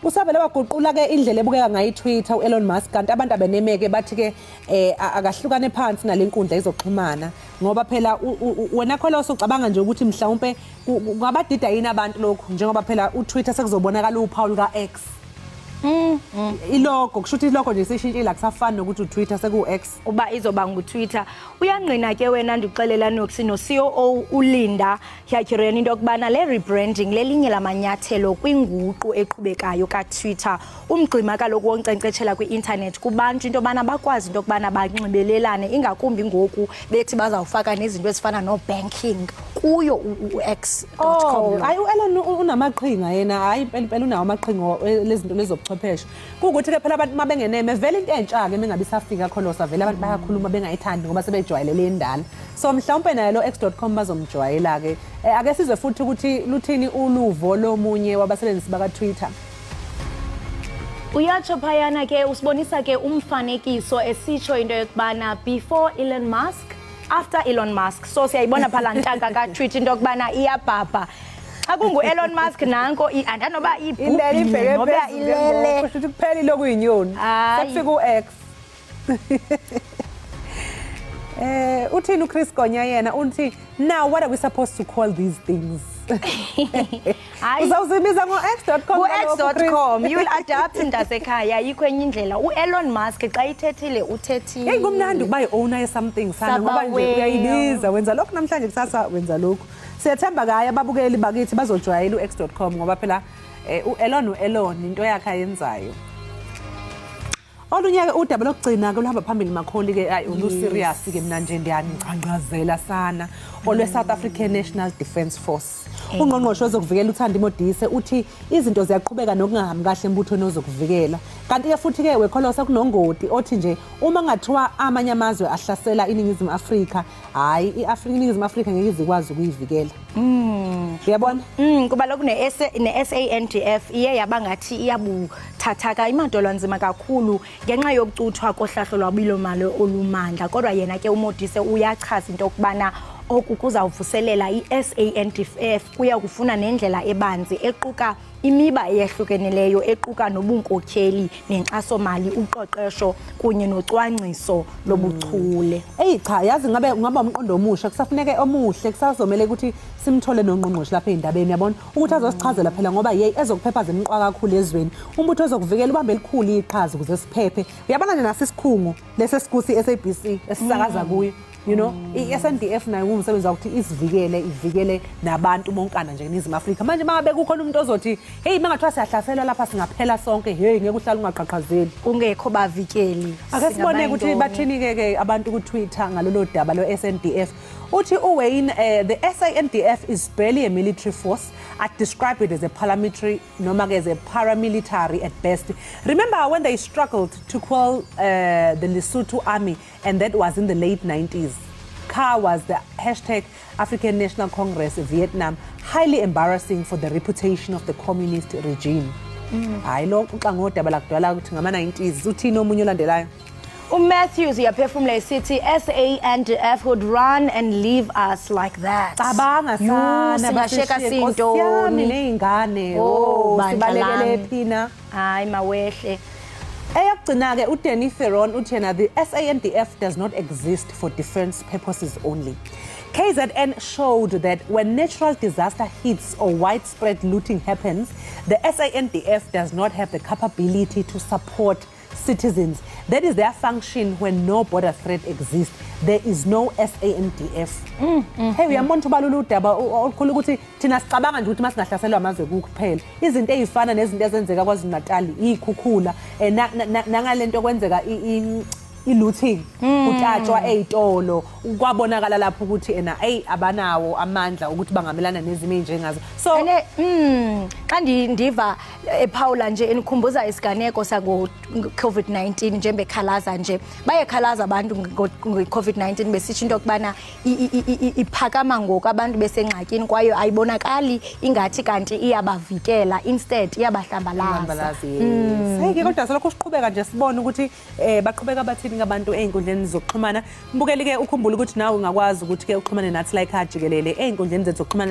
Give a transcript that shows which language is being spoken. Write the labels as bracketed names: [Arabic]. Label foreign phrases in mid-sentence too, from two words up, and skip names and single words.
[Zulu] usabele waguqula ke indlela ebukeka ngayi Twitter uElon Musk kanti abantu abenemeke bathi ke akahlukane phansi nalenkundla izoxhumana ngoba phela wena Kholosa ucabanga nje ukuthi mhlawumbe ngabadida yini abantu lokho njengoba phela uTwitter sekuzobonakala uphawu ka X ilogo kusho ukuthi ilogo nje sishintshile akusafani nokuthi uTwitter seku-X [Xhosa] uba izoba nguTwitter uyangqina ke wena ndixelela nokusi no-COO uLinda Hyakireni into yokubana le rebranding lelinye lamanyathelo kwinguqu eqhubekayo kaTwitter umgcima kaloku wonkcenkcetshela kwi-internet kubantu into yobana bakwazi into yokubana banxibelelane ingakumbi ngoku bethi bazawufaka nezinto ezifana no-banking kuyo u-x.com [Zulu] hayi u-Elon unamaqhinga yena hayi phela unawo amaqhinga lezinto lezobuchwepheshe kuukuthi ke phela abantu mabengeneme vele into entsha ke mengabe isafika Kholosa vele abantu bayakhuluma bengayithandi ngoba sebejwayelele indala so mhlawumbe naye lo x.com bazomjwayela ke ake sizwe futhi ukuthi luthini uluvo lomunye wabasebenzisi baka Twitter [Xhosa] uyatsho phayana ke usibonisa ke umfanekiso esitsho into yokubana before Elon Musk after Elon Musk so siyayibona phala ntaka ka tweet into yokubana iyabhabha akungu Elon Musk nanko andanoba ibheke noba ilele [Zulu] kusho ukuthi kuphela lokuyinyoni sekufika uX uthini uChris Gonya yena uthi [English] now what are we supposed to call these things [Zulu] uzawuzibiza ngo-x.com [Xhosa] ku-x.com [English] you'll adapt [Xhosa] ndasekhaya yikho enye indlela uElon Musk xa ithethile uthethile [Zulu] hey kumnandi ukuba yi-owner ye-something sana ngoba nje uyayibiza wenza lokhu namhlanje kusasa wenza lokhu siyathemba kaya ababukeli bakithi bazojwayela u-x.com ngoba phela u-Elon into yakhe ayenzayo olunye ke udaba lokugcina ke luhamba phambili makholi ke ulu-serious ke mina nje ndiyanicangqazela sana olwe-South African National Defence Force ungqongqoshe wezokuvikela uThandi Modise uthi izinto ziyaqhubeka nokungahambi kahle embuthweni wezokuvikela kanti ke futhi ke weKholosa kunongoti othi nje uma ngathiwa amanye amazwe ahlasela iNingizimu Afrika hayi iNingizimu Afrika ngeke izikwazi ukuyivikela uyabona [Xhosa] kuba lokhu ne-SANDF iye yabangathi iyabuthathaka imadolo nzima kakhulu ngenxa yokucuthwa kohlahlo lwabiwo-mali olumandla kodwa yena ke uModise uyachaza into yokubana oku kuzawuvuselela i-SANDF kuya kufuna nendlela ebanzi equka imiba eyahlukeneleyo equka nobunkokheli nenkxaso-mali uqoqosho kunye nocwangciso lobuchule [Zulu] cha yazi ngaba umqondo omusha kusafuneke omuhle kusazomele ukuthi simthole nongqongqoshe lapha endabeni yabona ukuthi azosichazela phela ngoba yey ezokuphepha zemqwa kakhulu ezweni umbutho ozokuvikela ubambe elikhulu iqhaza ukuze siphephe uyabona nje nasisikhungo lesesikuthi SABC esisakaza kuyo [English] you know [Zulu] i-SANDF nayo umsebenzi ukuthi ivikele nabantu bonkana nje eNingizimu Afrika manje mangabe kukhona umuntu ozothi hey mangathiwa siyahlaselwa lapha singaphela sonke hey ngeke uhlala ungaqhaqhazeli kungekho bavikeli ake sibone ukuthi bathini ke abantu ku Twitter ngalolo daba lo SANDF uthi uWayne [English] the SANDF is barely a military force I describe it as a parliamentary noma as a paramilitary at best remember when they struggled to quell the Lesotho army and that was in the late 90s CAR was the hashtag African National Congress Vietnam highly embarrassing for the reputation of the communist regime [Zulu] hayi lo uxa ngodaba lakudala ukuthi ngama-90s uthini omunye olandelayo Matthews yaphefumula esithi [English] SANDF would run and leave us like that [Zulu] cabanga sana singasheka sinto ney'ngane sibalekele phina hayi mawehle Eyakugcina-ke uDanny Ferron uthena [English] the SANDF does not exist for defense purposes only. KZN showed that when natural disaster hits or widespread looting happens, the SANDF does not have the capability to support citizens. That is their function when no border threat exists. There is no SANDF. [Zulu] Hey, uyambona ubalula udaba olukhulu ukuthi thina sicabanga nje ukuthi masingahlaselwa amazwe kuphela. Izinto ezifana nezinto ezenzeka kwaZulu-Natal, ikhukhula, nangalento kwenzeka looting, kutatshwa ezitolo, kwabonakala lapho ukuthi abanawo amandla ukuthi bangamelana nezimo ezinjengazo. So [Xhosa] xa ndiva ePaula nje enikhumbuza isiganeko sako COVID-19 nje bekhalaza nje bayekhalaza abantu ngo-COVID-19 besithi into okubana iphakama ngoku abantu besengxakini kwaye ayibonakali ingathi kanti iyabavikela, instead iyabahlambalaza. [Zulu] Seke kodwa selokho siqhubeka nje sibone ukuthi baqhubeka bathini ngabantu einkundleni zokuxhumana. Mbukeli ke ukhumbula ukuthi nawe ungakwazi ukuthi ke uxhumane nathi la ekhaya jikelele einkundleni zethu zokuxhumana.